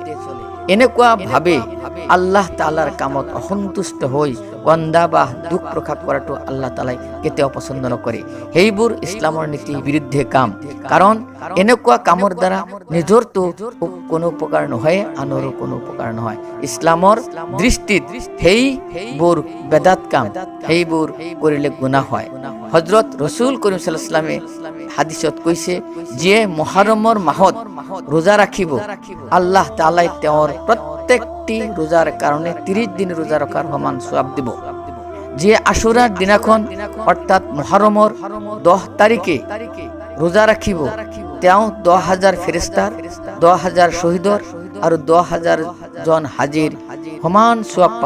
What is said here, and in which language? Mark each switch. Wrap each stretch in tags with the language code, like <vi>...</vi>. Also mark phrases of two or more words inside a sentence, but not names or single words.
<as>এনেকুৱা ভাবে আল্লাহ তাআলাৰ কামত অসন্তুষ্ট হৈ কন্দা বা দুখ প্ৰকাশ কৰাটো আল্লাহ তাআলাই কেতিয়াও পছন্দ নকৰে। সেইবোৰ ইছলামৰ নীতি বিৰুদ্ধে কাম। কাৰণ এনেকুৱা কামৰ দ্বাৰা নিজৰতো কোনো উপকাৰ নহয়, আনৰো কোনো উপকাৰ নহয়। ইছলামৰ দৃষ্টিত সেইবোৰ বেদাত কাম, সেইবোৰ কৰিলে গুনাহ হয়। হযরত রসুল করিম</as> <ar>صلى الله عليه وسلم</ar> <as>হাদিসত কৈছে, যিয়ে মুহররমৰ মাহত ৰোজা ৰাখিব আল্লাহ তাআলাই তেওঁৰ প্ৰত্যেকটি ৰোজাৰ কাৰণে 30 দিন ৰোজা ৰখাৰ সমান সওয়াব দিব। যিয়ে আশুৰাৰ দিনাখন অৰ্থাৎ মুহররমৰ 10 তাৰিখে ৰোজা ৰাখিব তেওঁ 10,000 ফেৰেশতাৰ, 10,000 শহীদৰ আৰু 10,000 জন হাজিৰ সমান সওয়াব পাব।</as>